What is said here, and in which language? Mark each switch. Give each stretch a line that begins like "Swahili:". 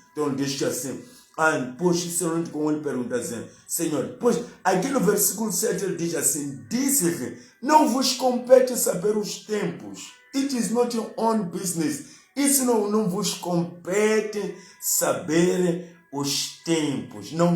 Portuguese: Então deixa assim, pois o Senhor com ele pergunta assim, Senhor, pois aqui no versículo 7 ele diz assim, disse-lhe, não vos compete saber os tempos.
English: It is not your own business.
Portuguese: Isso não vos compete saber os tempos.